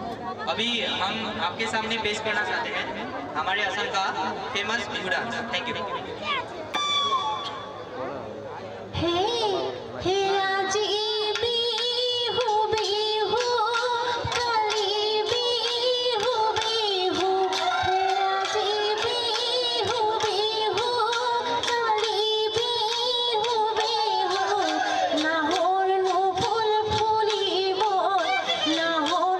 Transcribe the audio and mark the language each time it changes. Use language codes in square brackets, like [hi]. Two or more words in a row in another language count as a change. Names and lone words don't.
[hi] अभी हम आपके सामने पेश करना चाहते हैं हमारे असम का फेमस बिहू डांस। [en] thank you. [as] हे हे আজি বিহু বিহু কালি বিহু বিহু হে আজি বিহু বিহু কালি বিহু বিহু নাহৰ নো ফুল ফুলিব নাহৰ